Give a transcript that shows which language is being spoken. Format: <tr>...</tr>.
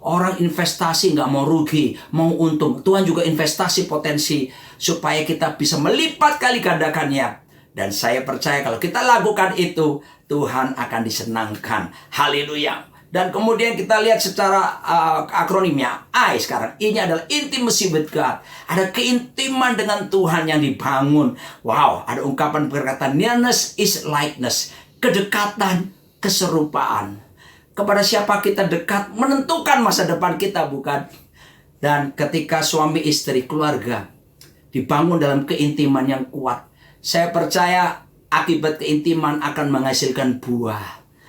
<id>Orang investasi nggak mau rugi, mau untung. Tuhan juga investasi potensi supaya kita bisa melipat kali gandakannya. Dan saya percaya kalau kita lakukan itu, Tuhan akan disenangkan. Haleluya. Dan kemudian kita lihat secara akronimnya I sekarang. Ini adalah</id> <en>intimacy with God.</en> <id>Ada keintiman dengan Tuhan yang dibangun. Wow, ada ungkapan berkata</id> <en>nearness is likeness.</en> <id>Kedekatan, keserupaan. Kepada siapa kita dekat menentukan masa depan kita, bukan? Dan ketika suami istri keluarga dibangun dalam keintiman yang kuat, saya percaya akibat keintiman akan menghasilkan buah.</id>